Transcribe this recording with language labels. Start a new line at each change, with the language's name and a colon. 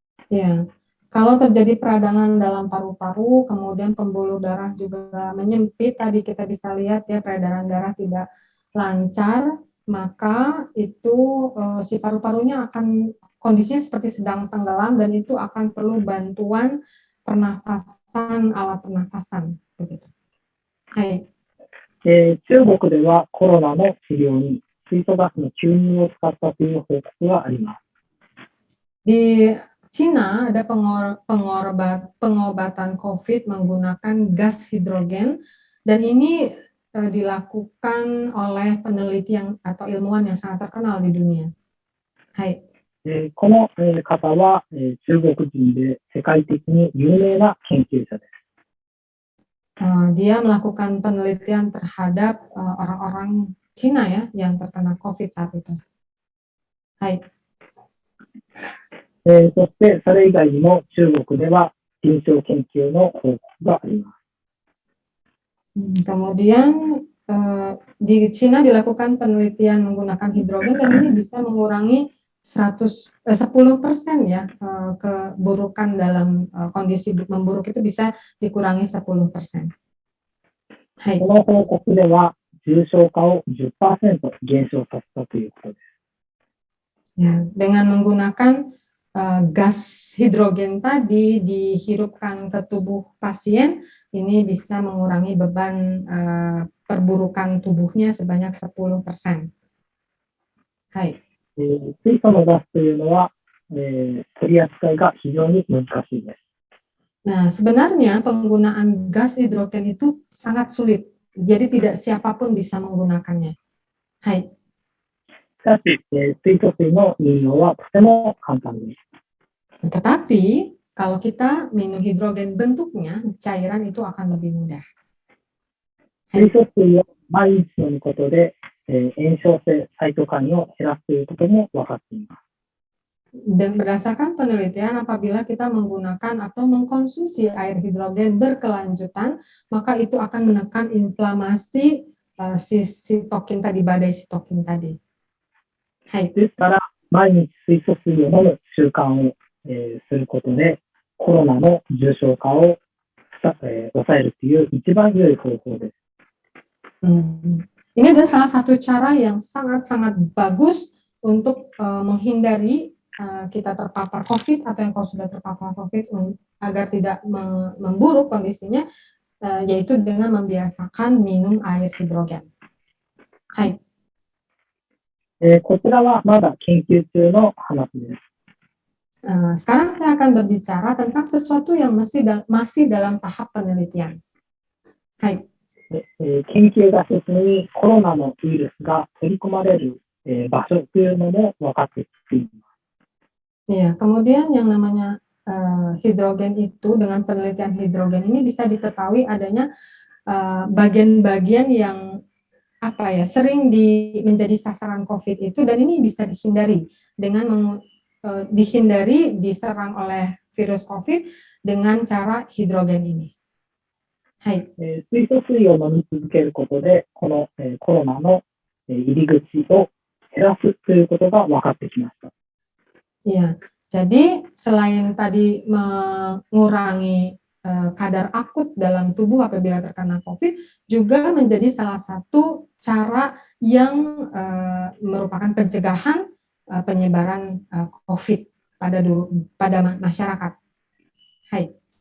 Indonesian: Ya, kalau terjadi peradangan dalam paru-paru, kemudian pembuluh darah juga menyempit, tadi kita bisa lihat ya peredaran darah tidak lancar, maka itu si paru-parunya akan kondisinya seperti sedang tenggelam dan itu akan perlu bantuan pernafasan, alat pernafasan begitu. Hai.
Japanese: 中国ではコロナの治療に水素ガスの吸入を使ったという報告があります。
Indonesian: Di Cina ada pengobatan COVID menggunakan gas hidrogen dan ini dilakukan oleh peneliti atau ilmuwan yang sangat terkenal di dunia. Hai.
Japanese: この方は中国人で世界的に有名な研究者です。
Indonesian: Dia melakukan penelitian terhadap orang-orang Cina ya yang terkena COVID saat itu. Hai.
Japanese: そしてそれ以外にも中国では臨床研究の報告があります。
Indonesian: Kemudian di Cina dilakukan penelitian menggunakan hidrogen dan ini bisa mengurangi 10% ya keburukan dalam kondisi memburuk itu bisa dikurangi 10%.
Japanese: この報告では重症化を 10% 減少させたということです。
Indonesian: Ya, dengan menggunakan gas hidrogen tadi dihirupkan ke tubuh pasien, ini bisa mengurangi beban perburukan tubuhnya sebanyak 10%. Hai.
Japanese: 水素のガスというのは、取り扱いが非常に難しいです。
Indonesian: Nah, sebenarnya penggunaan gas hidrogen itu sangat sulit, jadi tidak siapapun bisa menggunakannya. Hai.
Japanese: しかし、水素水の飲料はとても簡単です。
Indonesian: Tetapi kalau kita minum hidrogen bentuknya, cairan itu akan lebih mudah.
Japanese: 水素水を毎日飲むことで、炎症性サイトカインを減らすということも分かっています。
Indonesian: Dan berdasarkan penelitian, apabila kita menggunakan atau mengkonsumsi air hidrogen berkelanjutan, maka itu akan menekan inflamasi sitokin tadi, badai sitokin tadi. Hai.
Japanese: ですから、毎日水素水を飲む習慣を、することで、コロナの重症化を、抑えるという一番良い方法です。
Indonesian: Ini adalah salah satu cara yang sangat-sangat bagus untuk menghindari kita terpapar COVID atau yang kalau sudah terpapar COVID agar tidak memburuk kondisinya, yaitu dengan membiasakan minum air hidrogen. Hai.
Japanese: こちらはまだ研究中の話です。
Indonesian: Sekarang saya akan berbicara tentang sesuatu yang masih dalam tahap penelitian. Hai.
Japanese: 研究が進み、コロナのウイルスが取り込まれる場所というのも分かってきています。
Indonesian: Ya, kemudian yang namanya hidrogen itu dengan penelitian hidrogen ini bisa diketahui adanya bagian-bagian yang sering menjadi sasaran COVID itu, dan ini bisa dihindari dengan dihindari diserang oleh virus COVID dengan cara hidrogen ini. Hai.
Japanese: 水素水を飲み続けることで、このコロナの入り口を減らすということが分かってきました。
Indonesian: Ya, jadi selain tadi mengurangi kadar akut dalam tubuh apabila terkena COVID, juga menjadi salah satu cara yang merupakan pencegahan penyebaran COVID pada masyarakat. Hai.